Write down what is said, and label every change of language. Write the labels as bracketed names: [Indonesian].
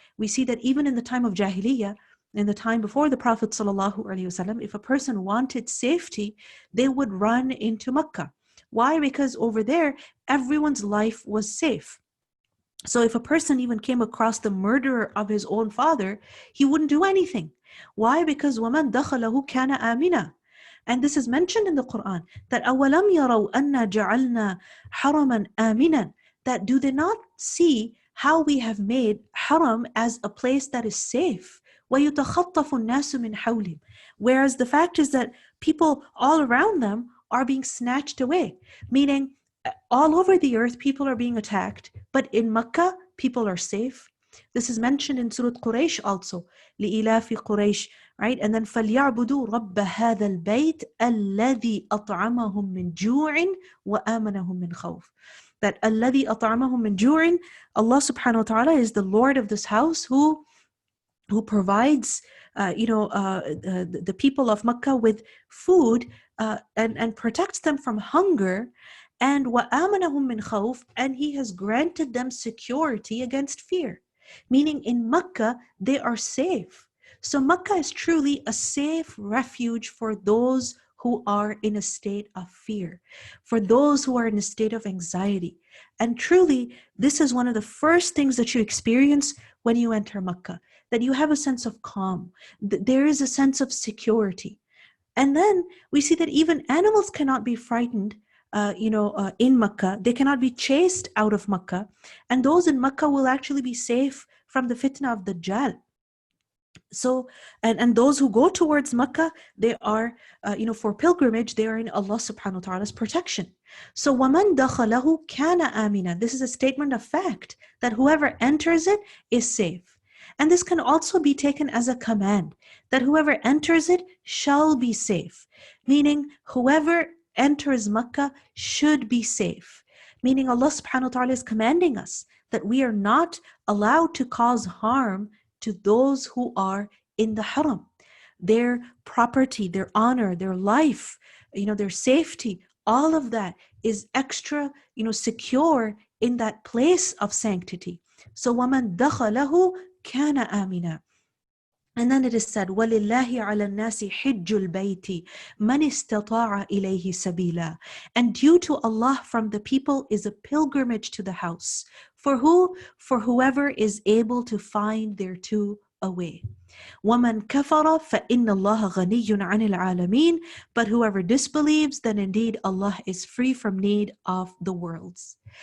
[English] We see that even in the time of Jahiliyyah, in the time before the Prophet ﷺ, if a person wanted safety, they would run into Mecca. Why? Because over there, everyone's life was safe. So if a person even came across the murderer of his own father, he wouldn't do anything. Why? [Arabic] Because وَمَنْ دَخَلَهُ كَانَ آمِنًا. [English] And this is mentioned in the Quran, that [Arabic] أَوَلَمْ يَرَوْا أَنَّا جَعَلْنَا حَرَمًا آمِنًا. [English] That do they not see how we have made haram as a place that is safe? [Arabic] وَيُتَخَطَّفُ النَّاسُ مِنْ حَوْلِهِمْ. [English] Whereas the fact is that people all around them are being snatched away. Meaning, all over the earth, people are being attacked. But in Mecca, people are safe. This is mentioned in Surah Quraysh also. [Arabic] لِإِلَافِ قُرَيْشٍ. Right? [English] And then [Arabic] فَلْيَعْبُدُوا رَبَّ هَذَا الْبَيْتِ الَّذِي أَطْعَمَهُم مِّن جُوعٍ وَآمَنَهُم مِّن خَوْفٍ. [English] That [Arabic] الَّذِي أَطْعَمَهُم مِّن جُوعٍ, [English] Allah subhanahu wa ta'ala is the Lord of this house who provides the people of Mecca with food and protects them from hunger, and [Arabic] وَآمَنَهُم مِّن خَوْفٍ, [English] and He has granted them security against fear. Meaning in Mecca, they are safe. So Mecca is truly a safe refuge for those who are in a state of fear, for those who are in a state of anxiety. And truly, this is one of the first things that you experience when you enter Mecca, that you have a sense of calm. There is a sense of security. And then we see that even animals cannot be frightened in Mecca. They cannot be chased out of Mecca. And those in Mecca will actually be safe from the fitna of Dajjal. So, and those who go towards Mecca, they are, for pilgrimage, they are in Allah subhanahu wa ta'ala's protection. [Arabic] So, وَمَنْ دَخَلَهُ كَانَ آمِنًا. [English] This is a statement of fact that whoever enters it is safe. And this can also be taken as a command that whoever enters it shall be safe. Meaning, whoever enters Mecca should be safe. Meaning, Allah subhanahu wa ta'ala is commanding us that we are not allowed to cause harm to those who are in the haram. Their property, their honor, their life, their safety, all of that is extra, secure in that place of sanctity. [Arabic] So وَمَنْ دَخَلَهُ كَانَ آمِنًا. [English] And then it is said, [Arabic] وَلِلَّهِ عَلَى النَّاسِ حِجُّ الْبَيْتِ مَنِ اسْتَطَاعَ إِلَيْهِ سَبِيلًا. [English] And due to Allah from the people is a pilgrimage to the house. For who? For whoever is able to find thereto a way. [Arabic] وَمَنْ كَفَرَ فَإِنَّ اللَّهَ غَنِيٌّ عَنِ الْعَالَمِينَ. [English] But whoever disbelieves, then indeed Allah is free from need of the worlds.